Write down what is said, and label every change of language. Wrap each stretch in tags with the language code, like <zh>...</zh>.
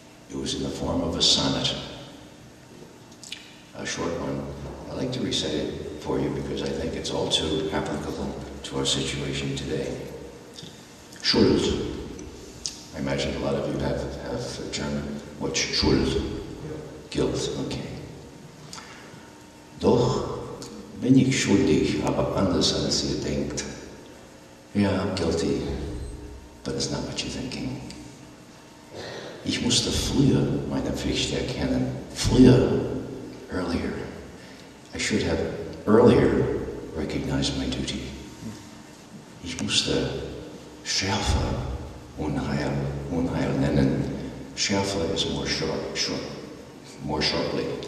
<en>It was in the form of a sonnet, a short one. I like to recite it for you because I think it's all too applicable to our situation today. Schuld. I imagine a lot of you have German. What's Schuld? Guilt, okay.</en> <de>Doch bin ich schuldig, aber anders als ihr denkt.</de> <en>Yeah, I'm guilty, but it's not what you're thinking.</en> <de>Ich musste früher meine Pflicht erkennen.</de> <en>Früher, earlier. I should have earlier recognized my duty.</en> <de>Ich musste schärfer Unheil nennen.</de> <en>Schärfer is more sharply.</en>